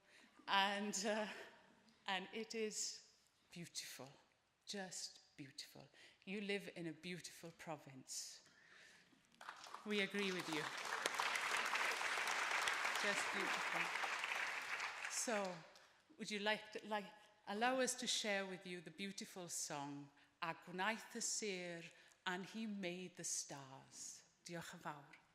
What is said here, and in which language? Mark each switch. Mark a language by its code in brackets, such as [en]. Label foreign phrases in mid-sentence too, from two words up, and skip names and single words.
[en] And it is beautiful, just beautiful. You live in a beautiful province. We agree with you. Just beautiful. So, would you like allow us to share with you the beautiful song, [cy] A gwnaeth y sêr, [en] and he made the stars. [cy] Diolch yn fawr.